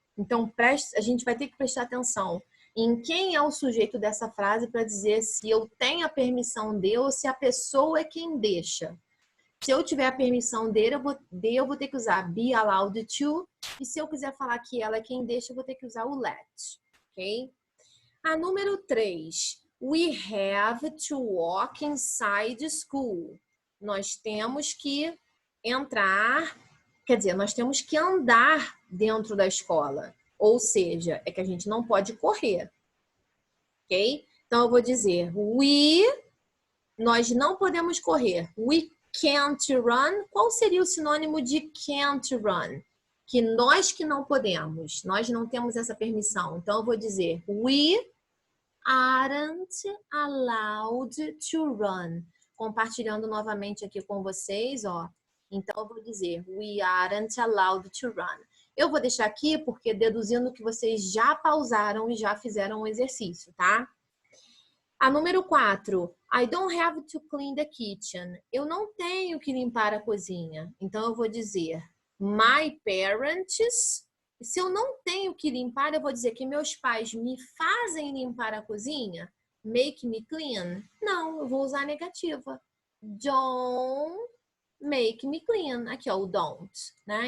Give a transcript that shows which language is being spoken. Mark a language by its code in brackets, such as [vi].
[pt] Então, a gente vai ter que prestar atenção em quem é o sujeito dessa frase para dizer se eu tenho a permissão de ou se a pessoa é quem deixa. Se eu tiver a permissão dele, eu vou ter que usar [en] be allowed to. [pt] E se eu quiser falar que ela é quem deixa, eu vou ter que usar o let. Ok? A número 3. [en] We have to walk inside school. [pt] Nós temos que entrar, quer dizer, nós temos que andar dentro da escola. Ou seja, é que a gente não pode correr. Ok? Então, eu vou dizer nós não podemos correr. [en] We can't run. [pt] Qual seria o sinônimo de [en] can't run? [pt] Que nós que não podemos. Nós não temos essa permissão. Então, eu vou dizer [en] we aren't allowed to run. [pt] Compartilhando novamente aqui com vocês, ó. Então, eu vou dizer [en] we aren't allowed to run. [pt] Eu vou deixar aqui porque deduzindo que vocês já pausaram e já fizeram o exercício, tá? A número 4, [en] I don't have to clean the kitchen. [pt] Eu não tenho que limpar a cozinha. Então, eu vou dizer my parents. Se eu não tenho que limpar, eu vou dizer que meus pais me fazem limpar a cozinha. [en] Make me clean. [pt] Não, eu vou usar a negativa. [en] Don't make me clean. [pt] Aqui, ó, o don't. Né?